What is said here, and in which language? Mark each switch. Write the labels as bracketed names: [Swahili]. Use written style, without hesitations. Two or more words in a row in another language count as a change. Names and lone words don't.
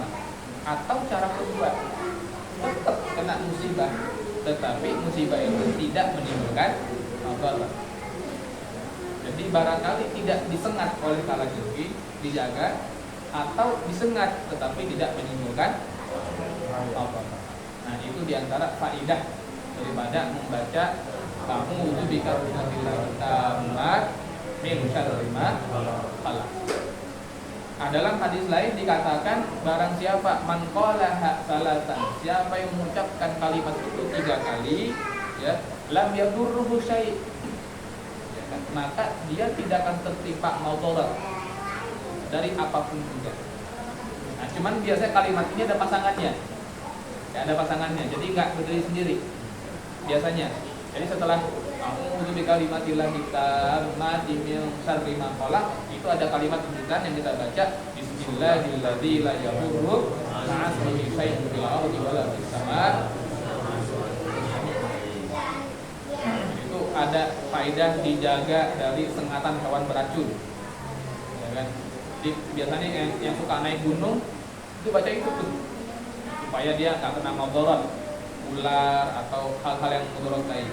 [Indonesian] Atau cara kedua, tetap kena musibah, tetapi musibah itu tidak menimbulkan mabalah. Jadi barangkali tidak disengat oleh kalajengking, dijaga, atau disengat tetapi tidak menimbulkan mabalah. Nah, itu diantara faedah daripada membaca [Arabic] أعوذ بكلمات الله التامات من شر ما خلق. [Indonesian] Nah, dalam hadis lain dikatakan, barang siapa [Arabic] من قالها ثلاثا, [Indonesian] siapa yang mengucapkan kalimat itu 3 kali, ya, [Arabic] لم يضره شيء', [Indonesian] ya, maka dia tidak akan tertimpa madarat dari apapun juga. Nah, cuman biasanya kalimat ini ada pasangannya. Ya, ada pasangannya, jadi nggak berdiri sendiri biasanya. Jadi setelah [Arabic] أعوذ بكلمات الله التامات من شر ما خلق, [Indonesian] itu ada kalimat lanjutan yang kita baca, [Arabic] بسم الله الذي لا يضر مع اسمه شيء في الأرض ولا في السماء'. [Indonesian] Itu ada faedah dijaga dari sengatan hewan beracun, ya kan? Jadi biasanya yang suka naik gunung itu baca itu tuh, supaya dia nggak kena madarat ular atau hal-hal yang mudarat lain.